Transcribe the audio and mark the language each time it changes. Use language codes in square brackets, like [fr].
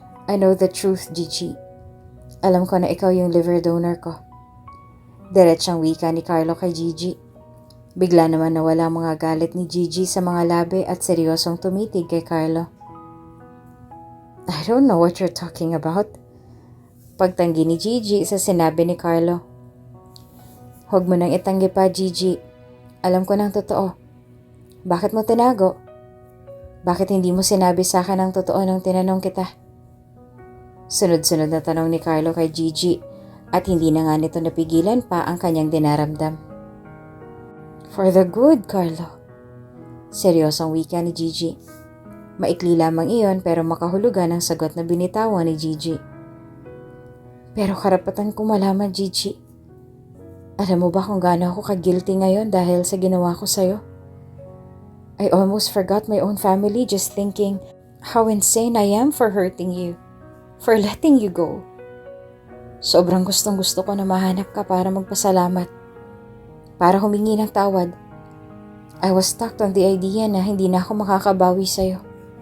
[en] I know the truth, [tl] Gigi. Alam ko na ikaw yung liver donor ko. Diretsang wika ni Carlo kay Gigi. Bigla naman nawala mga galit ni Gigi sa mga labi at seryosong tumitig kay Carlo. [en] I don't know what you're talking about. [tl] Pagtanggi ni Gigi sa sinabi ni Carlo. Huwag mo nang itanggi pa, Gigi. Alam ko ng totoo. Bakit mo tinago? Bakit hindi mo sinabi sa akin ang totoo nang tinanong kita? Sunod-sunod na tanong ni Carlo kay Gigi at hindi na nga nito napigilan pa ang kanyang dinaramdam. [en] For the good, [tl] Carlo. Seryosong wika ni Gigi. Maikli lamang iyon pero makahulugan ang sagot na binitawan ni Gigi. Pero karapatan ko malaman, Gigi. Alam mo ba kung gaano ako ka-guilty ngayon dahil sa ginawa ko sa'yo? [en] I almost forgot my own family just thinking how insane I am for hurting you, for letting you go. [tl] Sobrang gustong-gusto ko na mahanap ka para magpasalamat, para humingi ng tawad. [en] I was stuck on the idea [tl] na hindi na ako makakabawi sa'yo.